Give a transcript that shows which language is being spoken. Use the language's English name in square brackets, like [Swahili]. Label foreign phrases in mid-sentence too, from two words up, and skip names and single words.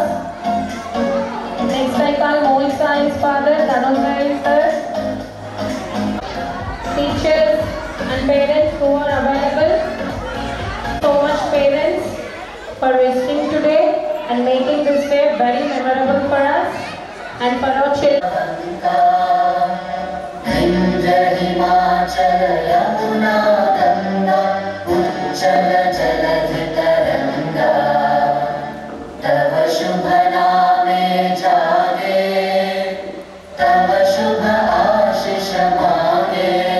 [English] Next I call Mohit Sai's father Dhananjay sir. Teachers and parents who are available. So much parents. for visiting today and making this day very memorable for us and for our children. [Bangla] হিমাচল যমুনা গঙ্গা উচ্ছল জলধি তরঙ্গ তব শুভ নামে জাগে তব শুভ আশিস মাগে